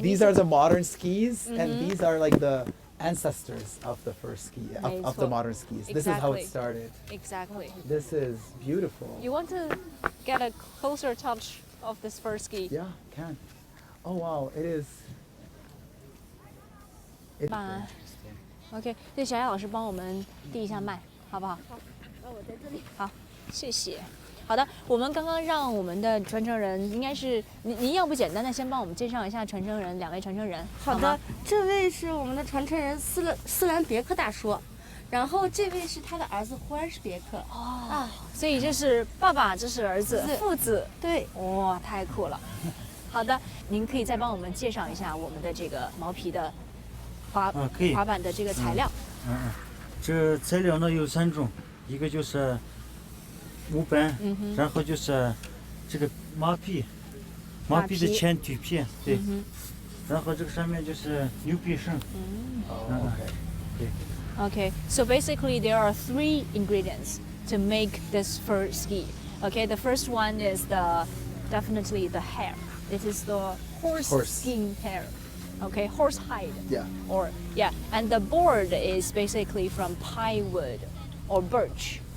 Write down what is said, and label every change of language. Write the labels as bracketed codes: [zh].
[en] these need are to- the modern skis, and these are like the ancestors of the first ski of the [zh] 没错。 [en] modern skis. This is how Exactly. it started. Exactly. This is beautiful. You want to get a closer touch of this fur ski? Yeah, can. Oh wow, it is. It's [zh] 吧 OK，对，小雅老师帮我们递一下麦，好不好？好，我在这里。好，谢谢。好的，我们刚刚让我们的传承人，应该是您要不简单的先帮我们介绍一下传承人，两位传承人。好吗的，这位是我们的传承人斯兰别克大叔，然后这位是他的儿子胡尔什别克。哦，所以这是爸爸，这是儿子，父子。对，哇，太酷了。好的，您可以再帮我们介绍一下我们的这个毛皮的可以滑板的这个材料。这材料呢有3种，一个就是木板，然后就是这个马皮的前腿片，对，然后这个上面就是牛皮绳。 [en] Okay, so basically there are 3 ingredients to make this fur ski. Okay, the first one is definitely the hair. It is the horse skin hair. Okay, horse hide. Yeah. And the board is basically from pine wood or birch.